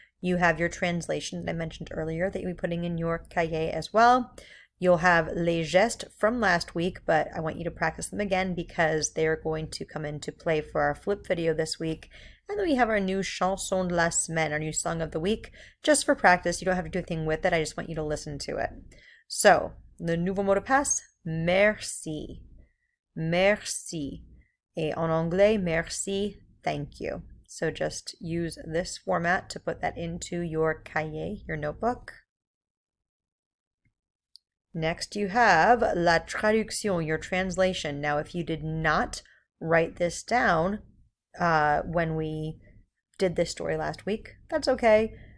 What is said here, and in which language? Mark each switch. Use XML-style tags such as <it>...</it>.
<en>You have your translation that I mentioned earlier that you'll be putting in your cahier as well. You'll have</en> <fr>les gestes</fr> <en>from last week, but I want you to practice them again because they're going to come into play for our flip video this week. And then we have our new</en> <fr>chanson de la semaine,</fr> <en>our new song of the week, just for practice. You don't have to do a thing with it. I just want you to listen to it. So,</en> <fr>le nouveau mot de passe, merci. Merci. Et en anglais, merci,</fr> <en>thank you. So just use this format to put that into your cahier, your notebook. Next, you have</en> <fr>la traduction,</fr> <en>your translation. Now, if you did not write this down when we did this story last week, that's okay.</en>